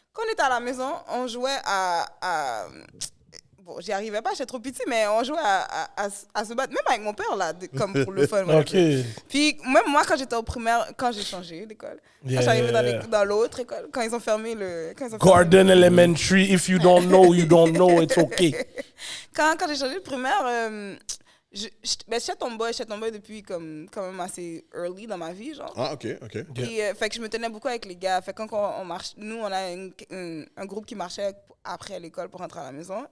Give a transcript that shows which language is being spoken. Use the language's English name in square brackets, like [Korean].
[French] Quand on était à la maison, on jouait à bon, j'y arrivais pas, j'étais trop petit, mais on jouait à se battre, même avec mon père, là, comme pour le fun. OK. Puis même moi, quand j'étais au primaire, quand j'ai changé d'école, quand je suis arrivée dans l'autre école, quand ils ont fermé le... [English] Garden Elementary, if you don't know, it's okay. [French] Quand j'ai changé de primaire, j'étais tomboy depuis quand même assez early dans ma vie, genre. Ah, OK. Puis, fait que je me tenais beaucoup avec les gars. Fait que quand on marche, nous, on a un groupe qui marchait après l'école pour rentrer à la maison.